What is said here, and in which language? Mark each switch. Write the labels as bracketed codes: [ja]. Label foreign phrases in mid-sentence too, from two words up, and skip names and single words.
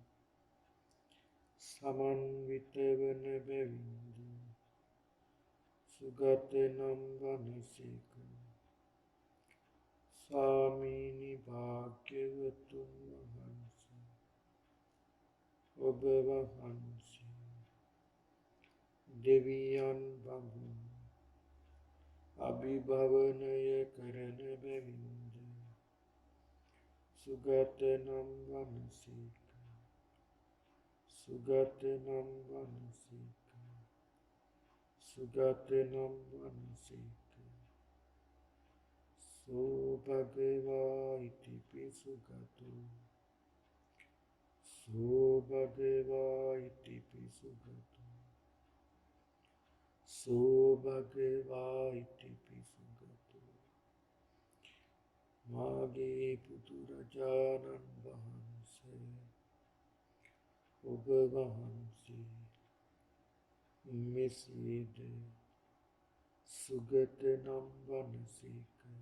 [si] සමන්විත වන බැවින්ද සුගත නම් වනසේක ස්වාමීනි භාග්‍යවතුන් වහන්සේ ඔබ වහන්සේ දෙවියන් බඹුන් අභිභවනය කරන බැවින්ද සුගත නම් වනසේක සුගත නම් වනසේක සුගත නම් වනසේක [pi] සෝ භගවා ඉතිපි සුගතෝ සෝ භගවා ඉතිපි සුගතෝ සෝ භගවා ඉතිපි සුගතෝ [si] මාගේ බුදුරජාණන් වහන්සේ ඔබ වහන්සේ මෙසේද සුගත නම් වනසේක